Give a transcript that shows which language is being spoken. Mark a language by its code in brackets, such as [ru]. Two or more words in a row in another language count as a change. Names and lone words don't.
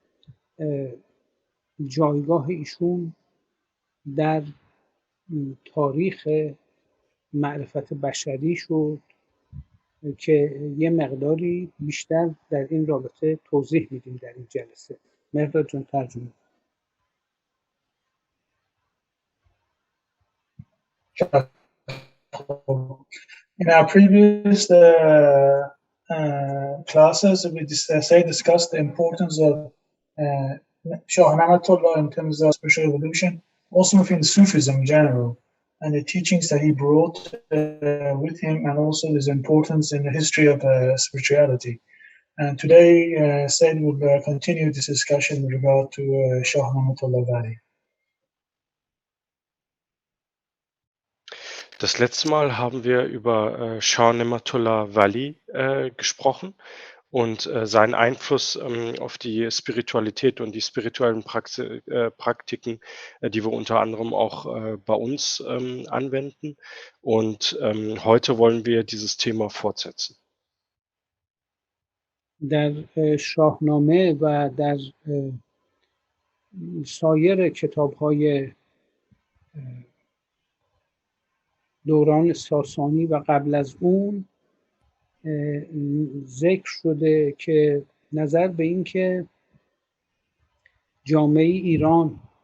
[fa] جایگاه ایشون در تاریخ معرفت بشری شد که یه مقداری بیشتر در این رابطه توضیح میدیم در این جلسه. مقدار جان ترجمه. [en] In our previous classes, we discussed the importance of Shah Namatullah in terms of spiritual evolution, also within Sufism in general, and the teachings that he brought with him, and also his importance in the history of spirituality. And today, Said will continue this discussion with regard to Shah Namatullah Wali. [de] Das letzte Mal haben wir über Shah Ne'matullah Wali gesprochen und seinen Einfluss auf die Spiritualität und die spirituellen Praktiken, die wir unter anderem auch bei uns anwenden. Und heute wollen wir dieses Thema fortsetzen. [fa] در شاهنامه و در سایر کتاب‌های دوران ساسانی و قبل از اون ذکر شده که نظر به این که جامعه ایران